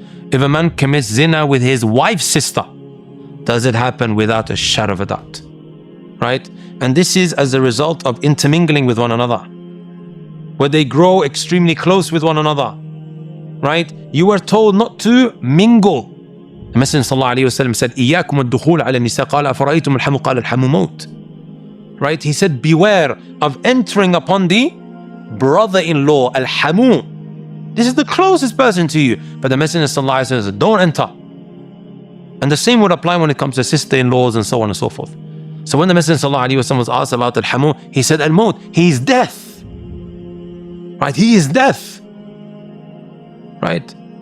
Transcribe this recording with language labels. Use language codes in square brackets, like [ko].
[en] If a man commits zina with his wife's sister, does it happen? Without a shadow of a doubt, right? And this is as a result of intermingling with one another, where they grow extremely close with one another, right? You were told not to mingle. The Messenger ﷺ said, [ar] إِيَّاكُمُ الدُّخُولَ عَلَى النِّسَاءِ قَالَ أَفَرَأَيْتُمُ الْحَمُ قَالَ الْحَمُ مَوْتٌ. [en] Right? He said, beware of entering upon the brother-in-law, al-hamu. This is the closest person to you. But the Messenger ﷺ said, don't enter. And the same would apply when it comes to sister-in-laws and so on and so forth. So when the Messenger ﷺ was asked about al-hamu, he said, al-maut, he is death. Right? He is death. Right?